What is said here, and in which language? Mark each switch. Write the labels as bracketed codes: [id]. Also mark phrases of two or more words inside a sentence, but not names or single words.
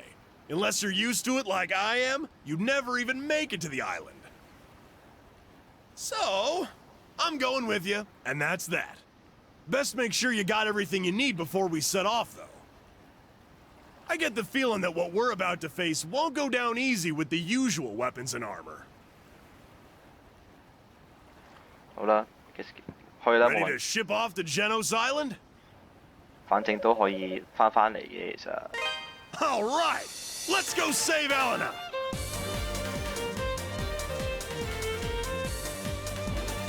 [en] Unless you're used to it like I am, you'd never even make it to the island. So, I'm going with you, and that's that. Best make sure you got everything you need before we set off, though. I get the feeling that what we're about to face won't go down easy with the usual weapons and armor. [yue] 好啦，去啦，冇 [en] Ready [yue] 問 [en] to ship off to Genos Island? [yue] 反正都可以翻嚟嘅，其實。 [en] All right, let's go save Elena.